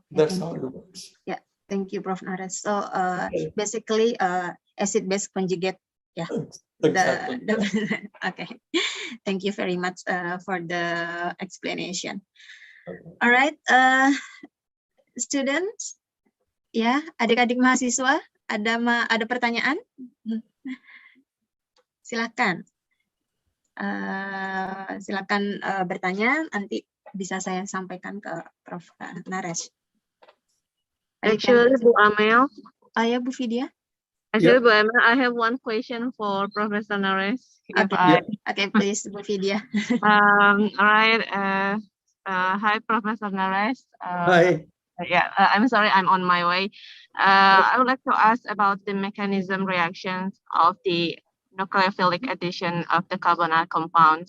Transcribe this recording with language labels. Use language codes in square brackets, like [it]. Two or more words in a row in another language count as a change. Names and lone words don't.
[en] that's how it works. Yeah, thank you, Prof. Naresh. So basically, acid-base conjugate. Yeah. Exactly. Okay. Thank you very much for the explanation. Okay. All right, students, [id] ya, adik-adik mahasiswa, ada pertanyaan? Silakan. Silakan bertanya, nanti bisa saya sampaikan ke Prof. Naresh. [en] Actually, [id] Bu Amel. Oh ya, Bu Vidya. [en] Actually, Bu Amel, I have one question for Professor Naresh. Okay, please, Bu Vidya. All right. Hi, Professor Naresh. Hi. Yeah, I'm sorry, I'm on my way. I would like to ask about the mechanism reactions of the nucleophilic addition of the carbonyl compounds.